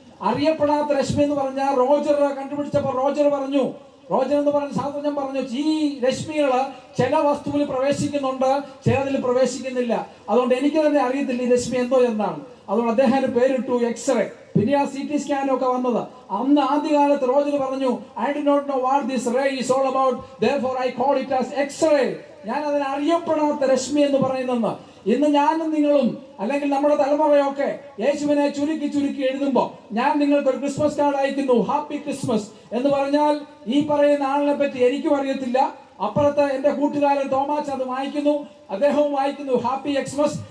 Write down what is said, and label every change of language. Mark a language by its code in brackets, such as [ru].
[ml] അറിയപ്പെടാത്ത രശ്മി എന്ന് പറഞ്ഞാൽ റോജർ കണ്ടുപിടിച്ചപ്പോൾ റോജർ എന്ന് പറഞ്ഞ ശാസ്ത്രജ്ഞൻ പറഞ്ഞു, ഈ രശ്മികള് ചില വസ്തുവിൽ പ്രവേശിക്കുന്നുണ്ട്, ചിലതിൽ പ്രവേശിക്കുന്നില്ല. അതുകൊണ്ട് എനിക്ക് തന്നെ അറിയത്തില്ല ഈ രശ്മി എന്തോ എന്നാണ്. അതുകൊണ്ട് അദ്ദേഹം പേരിട്ടു എക്സ്റേ. പിന്നെ ആ CT സ്കാനും ഒക്കെ വന്നത്. അന്ന് ആദ്യകാലത്ത് റോജർ പറഞ്ഞു, [en] I do not know what this ray is all about, therefore I call it as X-ray. [ml] ഞാൻ അതിനെ അറിയപ്പെടാത്ത രശ്മി എന്ന് പറയുന്നെന്ന്. ഇന്ന് ഞാനും നിങ്ങളും അല്ലെങ്കിൽ നമ്മുടെ തലമുറയൊക്കെ യേശുവിനെ ചുരുക്കി എഴുതുമ്പോൾ ഞാൻ നിങ്ങൾക്ക് ഒരു ക്രിസ്മസ് കാർഡ് അയക്കുന്നു, ഹാപ്പി ക്രിസ്മസ് എന്ന് പറഞ്ഞാൽ ഈ പറയുന്ന ആളിനെ പറ്റി എനിക്കും അറിയത്തില്ല. അപ്പുറത്ത് എന്റെ കൂട്ടുകാരൻ തോമാച്ച് അത് വായിക്കുന്നു, അദ്ദേഹവും വായിക്കുന്നു ഹാപ്പി എക്സ്മസ്.